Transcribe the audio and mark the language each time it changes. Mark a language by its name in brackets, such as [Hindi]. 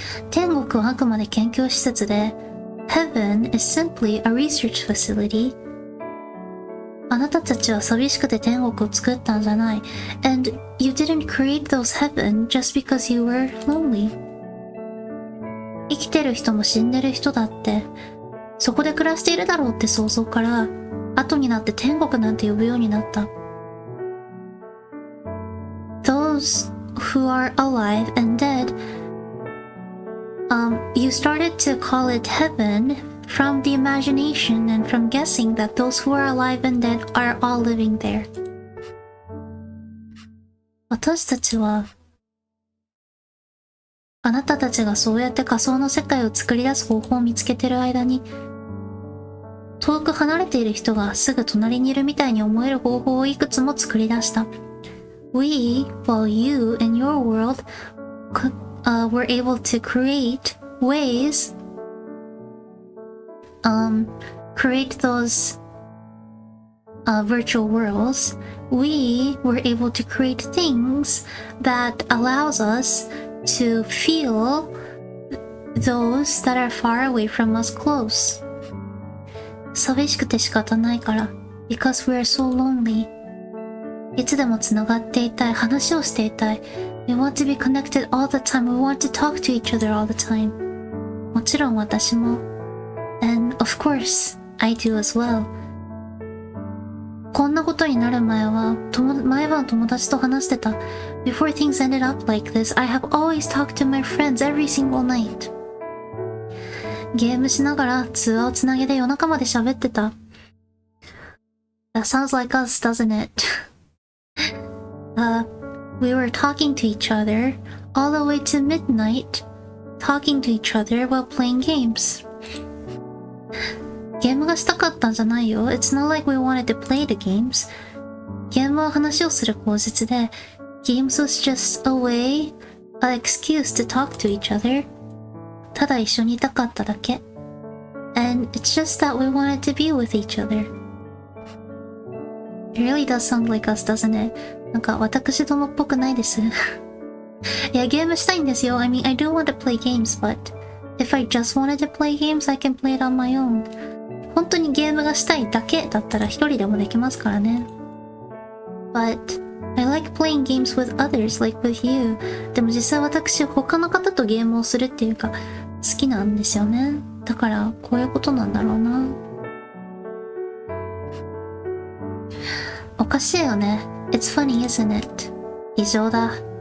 [Japanese] 天国はあくまで研究施設で、 [English] Heaven is simply a research facility。 [Japanese] あなたたちは寂しくて天国を作ったんじゃない。 [English] And you didn't create those heaven just because you were lonely。 [Japanese] 生きてる人も死んでる人だってそこで暮らしているだろうって想像から、後になって天国なんて呼ぶようになった。 [English] Those who are alive and dead, you started to call it heaven from the imagination and from guessing that those who are alive and dead are all living there。 [Japanese] 私たちは、あなたたちがそうやって仮想の世界を作り出す方法を見つけてる間に、遠く離れている人がすぐ隣にいるみたいに思える方法をいくつも作り出した。 [English] We, while you in your world, were able to create ways, create those virtual worlds. We were able to create things that allows us to feel those that are far away from us close. [Japanese] 寂しくて仕方ないから。 [English] Because we are so lonely. [Japanese] いつでもつながっていたい。話をしていたい。 [English] We want to be connected all the time. We want to talk to each other all the time. [Japanese] もちろん私も。 [English] And of course, I do as well. [Japanese] こんなことになる前は、毎晩友達と話してた。 [English] Before things ended up like this, I have always talked to my friends every single night. [Japanese] ゲームしながら通話をつなげて夜中まで喋ってた。 [English] That sounds like us, doesn't it? We were talking to each other all the way to midnight, talking to each other while playing games. [Japanese] ゲームがしたかったんじゃないよ。 [English] It's not like we wanted to play the games. [Japanese] ゲームは話をする口実で、 [English] Games was just a way, an excuse to talk to each other. [Japanese] ただ一緒にいたかっただけ。 [English] And it's just that we wanted to be with each other. It really does sound like us, doesn't it? [Japanese] なんか私どもっぽくないです。いや、ゲームしたいんですよ。 [English] I mean, I do want to play games, but if I just wanted to play games, I can play it on my own. [Japanese] 本当にゲームがしたいだけだったら一人でもできますからね。 [English] But I like playing games with others, like with you. [Japanese] でも実際私、他の方とゲームをするっていうか、好きなんですよね。だから、こういうことなんだろうな。おかしいよね。 [English] It's funny, isn't it? [Japanese] 異常だ。